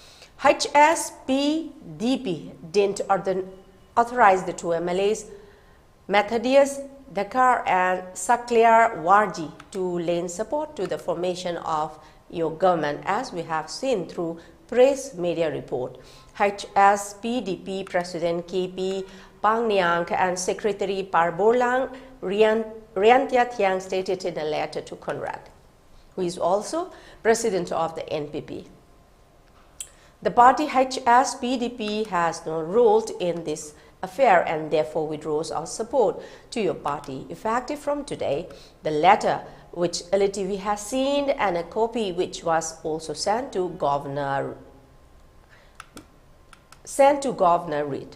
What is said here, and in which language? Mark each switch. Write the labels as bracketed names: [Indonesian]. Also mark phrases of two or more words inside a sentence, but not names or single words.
[English] HSPDP didn't authorize the 2 MLAs, Methodius Dakar and Sakliar Warji, to lend support to the formation of your government, as we have seen through press media report. HSPDP President KP Pangniang and Secretary Parborlang Riantia Thiang stated in a letter to Conrad, who is also President of the NPP. The party HSPDP has no role in this affair and therefore withdraws our support to your party effective from today. The letter, which ELITETV has seen, and a copy which was also sent to Governor sent to Governor Reid.